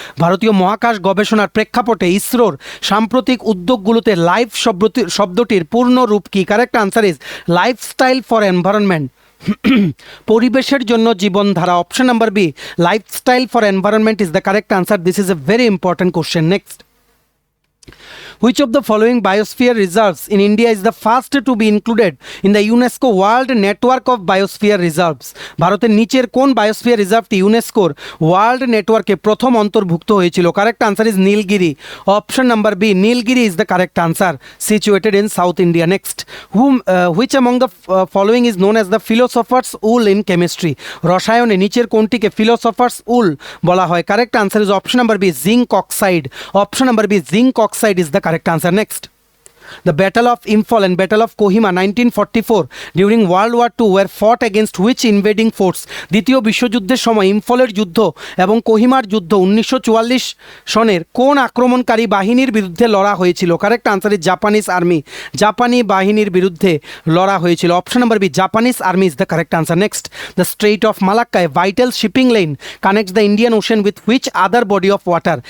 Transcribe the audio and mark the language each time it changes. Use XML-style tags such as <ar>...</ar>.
<bn>ভারতীয় মহাকাশ গবেষণার প্রেক্ষাপটে ইসরোর সাম্প্রতিক উদ্যোগগুলোতে লাইফ শব্দটির পূর্ণ রূপ কি?</bn> <en>correct answer is lifestyle for environment,</en> <bn>পরিবেশের জন্য জীবনধারা।</bn> <en>Option number B lifestyle for environment is the correct answer. This is a very important question. Next, which of the following biosphere reserves in India is the first to be included in the UNESCO World Network of Biosphere Reserves?</en> <bn>ভারতের নিচের কোন biosphere রিজার্ভটি ইউনেস্কোর world নেটওয়ার্কে প্রথম অন্তর্ভুক্ত হয়েছিল?</bn> <en>Correct answer is Nilgiri. Option number B Nilgiri is the correct answer, situated in South India. Next, which among the following is known as the philosopher's wool in chemistry?</en> <bn>রসায়নে নিচের কোনটিকে philosophers উল বলা হয়?</bn> <en>Correct answer is option number B zinc oxide. Option number B zinc oxide is the correct answer. Next, the Battle of Imphal and Battle of Kohima 1944 during World War II were fought against which invading force?</en> <bn>দ্বিতীয় বিশ্বযুদ্ধের সময় ইম্ফলের যুদ্ধ এবং কোহিমার যুদ্ধ 1944 সনের কোন আক্রমণকারী বাহিনীর বিরুদ্ধে লড়া হয়েছিল?</bn> <en>Correct answer is Japanese army.</en> <bn>জাপানি বাহিনীর বিরুদ্ধে লড়া হয়েছিল।</bn> <en>Option number B Japanese army is the correct answer. Next, the strait of Malacca a vital shipping line connects the Indian ocean with which other body of water?</en>